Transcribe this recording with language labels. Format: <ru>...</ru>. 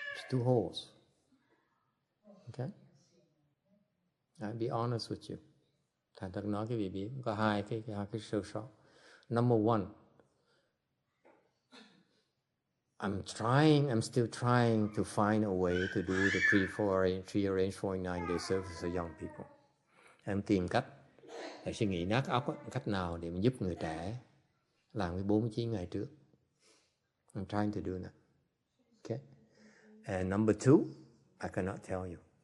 <en>2 holes. Okay? I'll be honest with you.</en> <vi>Thành thật nói cái vị biết có hai cái sơ sót.</vi> <en>Number one, I'm still trying to find a way to do the pre-arranged 49-day service for young people.</en> <vi>Em tìm cách, để suy nghĩ nát óc, cách nào để mà giúp người trẻ làm cái 49 ngày trước.</vi> <en>I'm trying to do that. Okay? And number two, I cannot tell you.</en>